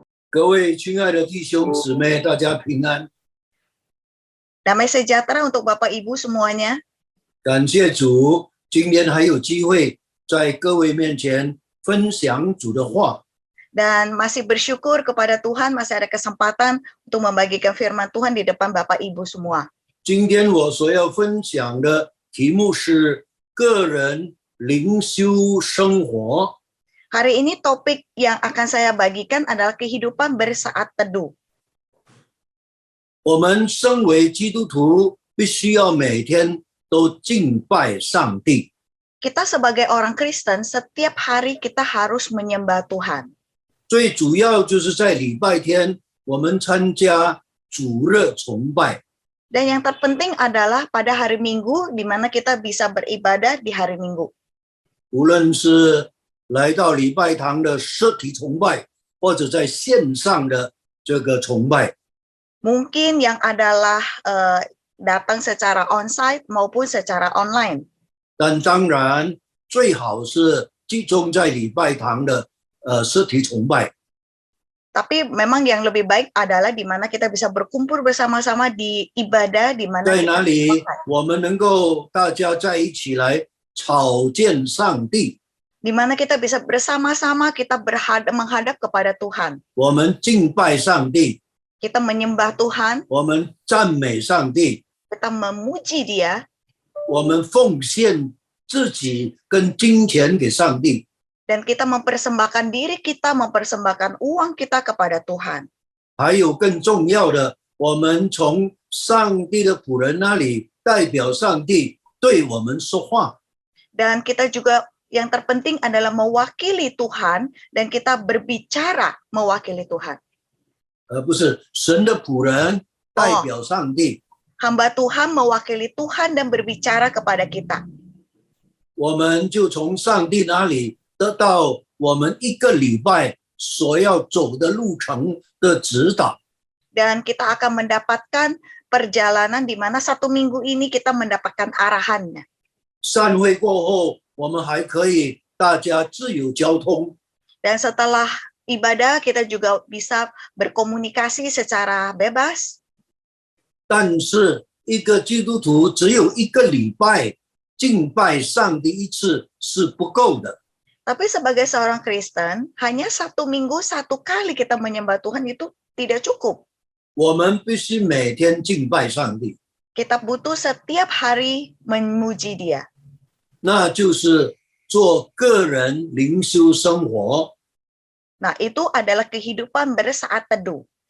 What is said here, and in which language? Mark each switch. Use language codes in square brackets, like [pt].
[zh] 各位亲爱的弟兄姊妹，大家平安！ [id] Damai sejahtera untuk Bapak Ibu semuanya. [zh] 感谢主，今天还有机会在各位面前分享主的话。 [id] Dan masih bersyukur kepada Tuhan masih ada kesempatan untuk membagikan firman Tuhan di depan Bapak Ibu semua. [zh] 今天我所要分享的题目是个人灵修生活。 [id] Hari ini topik yang akan saya bagikan adalah kehidupan bersaat teduh. [zh] 我们身为基督徒，必须要每天都敬拜上帝。 [id] Kita sebagai orang Kristen, setiap hari kita harus menyembah Tuhan. [zh] 最主要就是在礼拜天，我们参加主日崇拜。 [id] Dan yang terpenting adalah pada hari Minggu, di mana kita bisa beribadah di hari Minggu. [zh] 无论是来到礼拜堂的实体崇拜，或者在线上的这个崇拜。 [id] Mungkin yang adalah datang secara onsite maupun secara online. [zh] 但当然，最好是集中在礼拜堂的实体崇拜。 [id] Tapi memang yang lebih baik adalah di mana kita bisa berkumpul bersama-sama di ibadah, di mana [zh] 在 [id] kita [zh] 哪里我们能够大家在一起来朝见上帝， [id] di mana kita bisa bersama-sama kita menghadap kepada Tuhan. [zh] 我们敬拜上帝， [id] Kita menyembah Tuhan, [zh] 我们赞美上帝， [id] kita memuji Dia, [zh] 我们奉献自己跟金钱给上帝。 [id] dan kita mempersembahkan diri kita, mempersembahkan uang kita kepada Tuhan. [zh] 还有更重要的，我们从上帝的仆人那里代表上帝对我们说话。 [id] Dan kita juga yang terpenting adalah mewakili Tuhan dan kita berbicara mewakili Tuhan. [zh] 不是神的仆人代表上帝。 [id] Hamba Tuhan mewakili Tuhan dan berbicara kepada kita. [zh] 我们就从上帝那里得到我们一个礼拜所要走的路程的指导。 [id] Dan kita akan mendapatkan perjalanan di mana satu minggu ini kita mendapatkan arahannya. [zh] 散会过后，我们还可以大家自由交通。 [id] Dan setelah ibadah kita juga bisa berkomunikasi secara bebas. [zh] 但是一个基督徒只有一个礼拜敬拜上帝一次是不够的。 [id] Tapi sebagai seorang Kristen, hanya satu minggu satu kali kita menyembah Tuhan itu tidak cukup. [zh] 我们必须每天敬拜上帝， [id] Kita butuh setiap hari memuji Dia. [zh] 那就是做个人灵修生活。 [id] Nah, itu adalah kehidupan bersaat teduh.